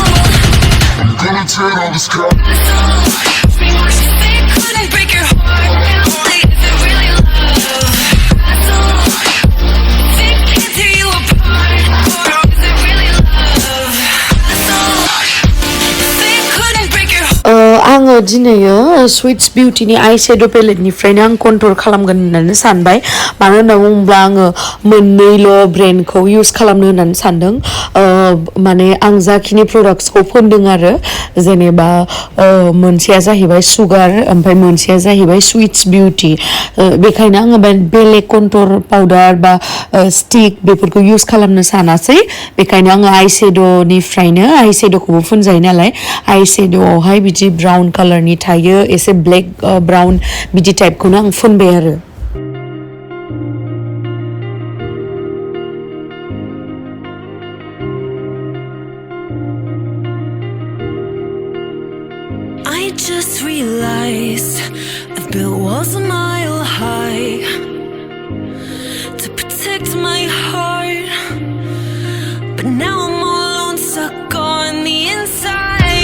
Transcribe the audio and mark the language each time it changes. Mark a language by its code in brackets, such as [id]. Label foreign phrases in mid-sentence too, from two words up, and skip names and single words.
[en] I'm gonna tear down this castle. If it couldn't break your heart, is it really love? If it can't tear you apart, is it really love? If it couldn't break your heart. [brx] आङो दिनैयो स्विट्स बिउटिनि [en] eye shadow palette [brx] आं कन्ट्रल खालामगोन होननानै सानबाय मानो होनना बुङोब्ला आङो मोननैल' ब्रेन्डखौ यूज खालामनो होननानै सानदों माने आं जाखिनि प्रडाक्ट्सखौ फुनदों आरो जेनेबा मोनसेया जाहैबाय सुगार ओमफ्राय मोनसेया जाहैबाय स्विट्स बिउटि बेखायनो आङो बेलेग [en] contour powder [brx] बा स्टिक बेफोरखौ यूज खालामनो सानासै बेखायनो आङो [en] eye shadow eye shadow [brx] फुनजायो नालाय [en] eye shadow [brx] बिदि [en] brown colour [brx] थायो एसे [en] black brown [brx] बिदि टाइपखौनो आं फुनबाय आरो [en] I just realized I've built walls a mile high to protect my heart, but now I'm all alone, stuck on the inside.